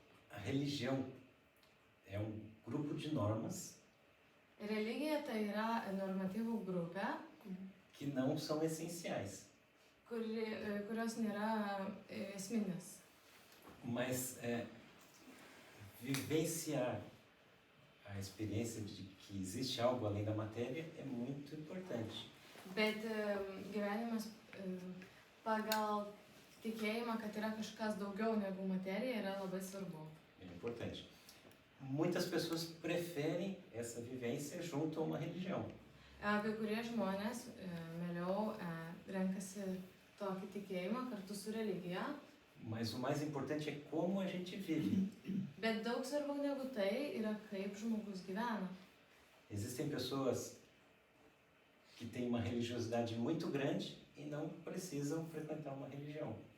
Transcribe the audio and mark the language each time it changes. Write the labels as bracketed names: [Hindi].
[Portuguese] A religião é um grupo de normas [Lithuanian] Religija tai yra normatyvų grupė, [Portuguese] que não são essenciais, [Lithuanian] kurios nėra esminės. [Portuguese] mas vivenciar A experiência de que existe algo além da matéria é muito importante. [Lithuanian] Bet gyvenimas pagal tikėjimą, kad yra kažkas daugiau negu materija, yra labai svarbu. [Portuguese] É importante. Muitas pessoas preferem essa vivência junto a uma religião. [Lithuanian] Kai kurie žmonės mieliau renkasi tokį tikėjimą kartu su religija, [Portuguese] Mas o mais importante é como a gente vive. [Lithuanian] bet daug svarbiau negu tai yra kaip žmogus gyvena. [Portuguese] Existem pessoas que têm uma religiosidade muito grande e não precisam frequentar uma religião.